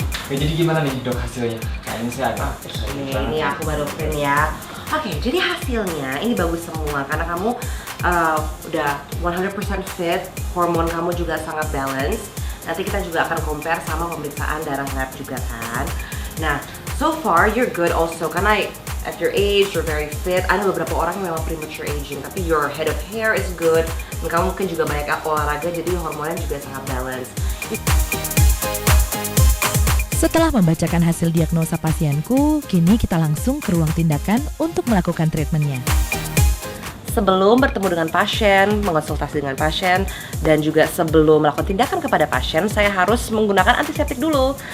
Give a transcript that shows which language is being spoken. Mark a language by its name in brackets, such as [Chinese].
[Indonesian] Oke, jadi gimana nih dok hasilnya? Kayaknya saya agak Ini aku baru print ya. Oke, jadi hasilnya ini bagus semua karena kamu udah 100% fit, hormon kamu juga sangat balance. Nanti kita juga akan compare sama pemeriksaan darah lab juga kan. [English] Nah, so far you're good also [Indonesian] karena [English] at your age, you're very fit. [Indonesian] Ada beberapa orang yang memang [English] premature aging, [Indonesian] tapi [English] your head of hair is good. [Indonesian] Dan kamu mungkin juga banyak olahraga, jadi hormonnya juga sangat balance. Setelah membacakan hasil diagnosa pasienku, kini kita langsung ke ruang tindakan untuk melakukan treatmentnya. Sebelum bertemu dengan pasien, mengonsultasi dengan pasien, dan juga sebelum melakukan tindakan kepada pasien, saya harus menggunakan antiseptik dulu.